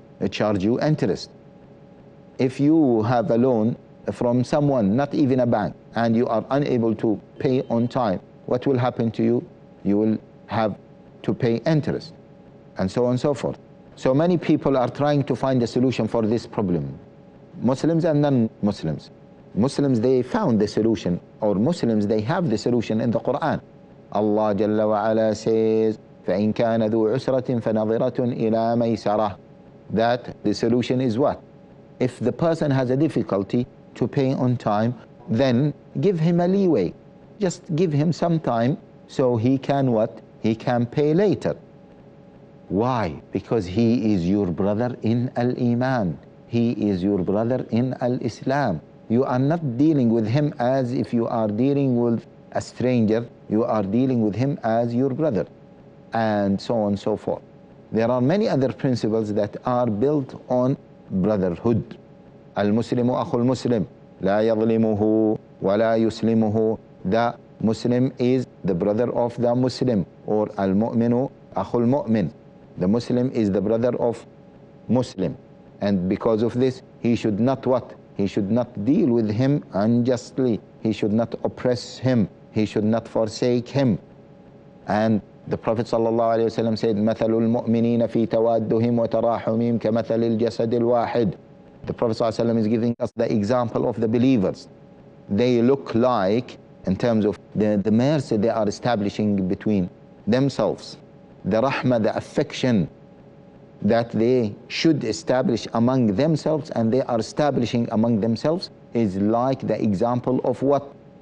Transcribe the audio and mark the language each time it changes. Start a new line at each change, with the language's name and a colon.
English: Charge you interest. If you have a loan from someone, not even a bank, and you are unable to pay on time, what will happen to you? You will have to pay interest, and so on and so forth. So many people are trying to find a solution for this problem. Muslims and non-Muslims. Muslims, they found the solution, or Muslims, they have the solution in the Quran. Allah Jalla wa Ala says,
Arabic: فَإِن كَانَ ذُو عُسْرَةٍ فَنَظِرَةٌ إِلَى مَيْسَرَةٍ.
English: That the solution is what? If the person has a difficulty to pay on time, then give him a leeway. Just give him some time so he can what? He can pay later. Why? Because he is your brother in Al-Iman. He is your brother in Al-Islam. You are not dealing with him as if you are dealing with a stranger. You are dealing with him as your brother, and so on and so forth. There are many other principles that are built on brotherhood.
Arabic: Al-Muslimu akhul Muslim, la yadlimuhu wa la yuslimuhu.
English: The Muslim is the brother of the Muslim, or
Arabic: Al-Mu'minu akhul Mu'min.
English: The Muslim is the brother of Muslim. And because of this, he should not what? He should not deal with him unjustly. He should not oppress him. He should not forsake him. And the Prophet ﷺ said,
Arabic: مَثَلُ الْمُؤْمِنِينَ فِي تَوَادُّهِمْ وَتَرَاحُمِهِمْ كَمَثَلِ الْجَسَدِ الْوَاحِدِ.
English: The Prophet ﷺ is giving us the example of the believers. They look like, in terms of the mercy they are establishing between themselves, the rahmah, the affection that they should establish among themselves, and they are establishing among themselves, is like the example of what?